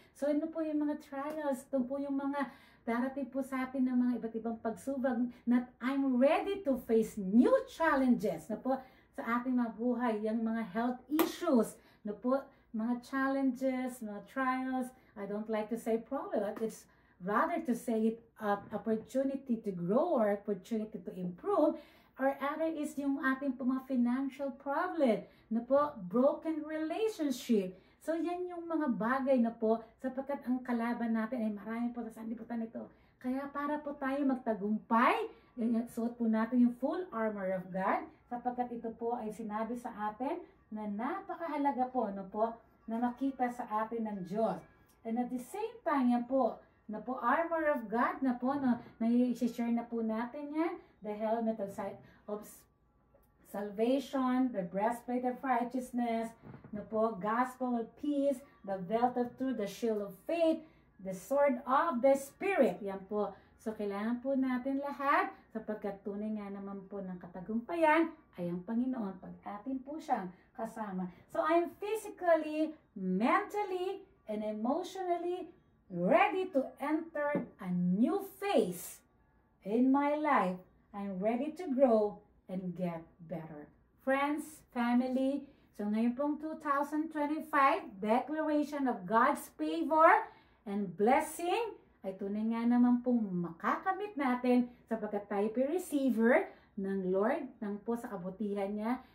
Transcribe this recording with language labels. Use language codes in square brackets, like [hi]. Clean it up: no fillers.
[tl] So ano po yung mga trials, ito po yung mga darating po sa atin ng mga iba't ibang pagsubok na [en] I'm ready to face new challenges [tl] na po sa ating mga buhay, yung mga health issues, na po mga challenges, mga trials. [en] I don't like to say problem, it's rather to say it opportunity to grow or opportunity to improve, [tl] or other is yung ating po mga [en] financial problem, na po broken relationship. [tl] So, yan yung mga bagay na po, sapagkat ang kalaban natin ay marami po sa sanlibutan nito. Kaya para po tayo magtagumpay, suot po natin yung [en] full armor of God, [tl] sapagkat ito po ay sinabi sa atin na napakahalaga po, no po, na makita sa atin ng Diyos. [en] And at the same time, [tl] yan po, na po armor of God, na po, na i-share na po natin yan, [en] the helmet of salvation, the breastplate of righteousness, na po, gospel of peace, the belt of truth, the shield of faith, the sword of the Spirit. Yan po. [tl] So, kailangan po natin lahat sapagkat tunay nga naman po ng katagumpayan ay ang Panginoon pag atin po siyang kasama. [en] So, I'm physically, mentally, and emotionally ready to enter a new phase in my life. I'm ready to grow and get better. Friends, family, so ngayon pong 2025, declaration of God's favor and blessing [tl] ay tunay nga naman pong makakamit natin sapagkat tayo receiver ng Lord, ng po sa kabutihan niya.